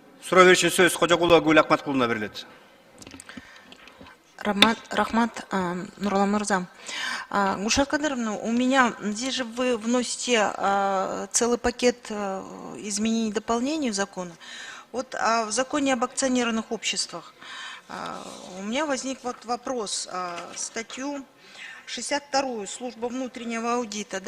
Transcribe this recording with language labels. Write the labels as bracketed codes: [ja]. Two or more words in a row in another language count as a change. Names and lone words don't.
[kk] Суроо беруші сөз Қожағұлы Гүл Ахматқұлына беріледі. Рахмат, Нурлан Мырза. [ru] Гульшат Кадыровна, у меня здесь же вы вносите целый пакет изменений и дополнений в закон. Вот в законе об акционерных обществах у меня возник вот вопрос. Статью 62 служба внутреннего аудита.